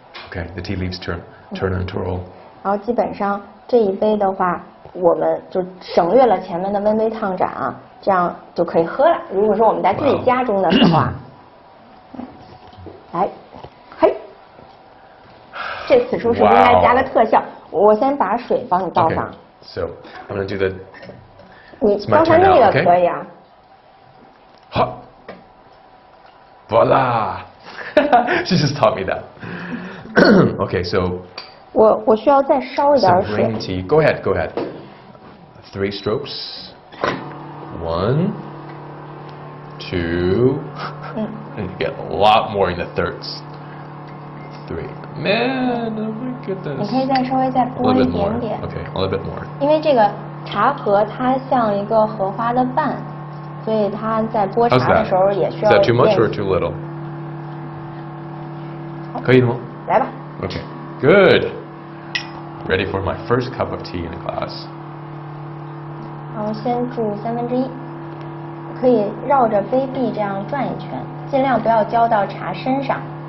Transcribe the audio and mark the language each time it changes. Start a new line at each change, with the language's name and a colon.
English: Okay, the tea leaves turn and twirl.
Chinese: 然后基本上这一杯的话，我们就省略了前面的温杯烫盏啊，这样就可以喝了。如果说我们在自己家中的时候啊，来，嘿，这此处是不是应该加个特效？我先把水帮你倒上。
English: Okay, so I'm gonna do the.
Chinese: 你刚才那个可以啊。好
English: ，voila! She just taught me that. Okay, so.
Chinese: 我需要再烧一点水。
English: Some green tea. Go ahead, go ahead. 3 strokes. 1, 2. And you get a lot more in the thirds. 3. Man, oh my goodness.
Chinese: 你可以再稍微再拨一点点。
English: Okay, a little bit more.
Chinese: 因为这个茶盒它像一个荷花的瓣，所以它在拨茶的时候也需要。
English: Is that too much or too little?
Chinese: 可以吗？来吧。
English: Okay, good. Ready for my first cup of tea in a glass.
Chinese: 然后先注1/3，可以绕着杯壁这样转一圈，尽量不要浇到茶身上。